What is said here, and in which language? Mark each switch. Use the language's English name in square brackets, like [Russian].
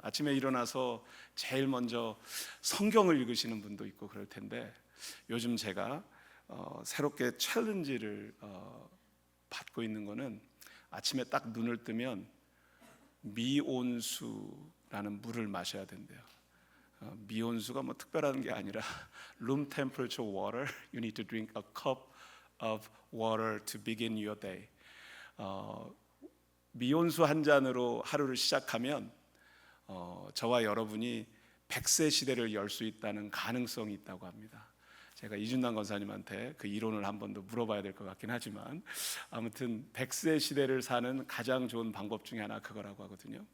[Korean] 아침에 일어나서 제일 먼저 성경을 읽으시는 분도 있고 그럴 텐데 요즘 제가 새롭게 챌린지를 받고 있는 거는 아침에 딱 눈을 뜨면 미온수라는 물을 마셔야 된대요. 미온수가 뭐 특별한 게 아니라 [English] room temperature water. You need to drink a cup of water to begin your day. [Korean] 미온수 한 잔으로 하루를 시작하면 저와 여러분이 100세 시대를 열 수 있다는 가능성이 있다고 합니다. 제가 이준남 권사님한테 그 이론을 한 번 더 물어봐야 될 것 같긴 하지만 아무튼 100세 시대를 사는 가장 좋은 방법 중에 하나 그거라고 하거든요.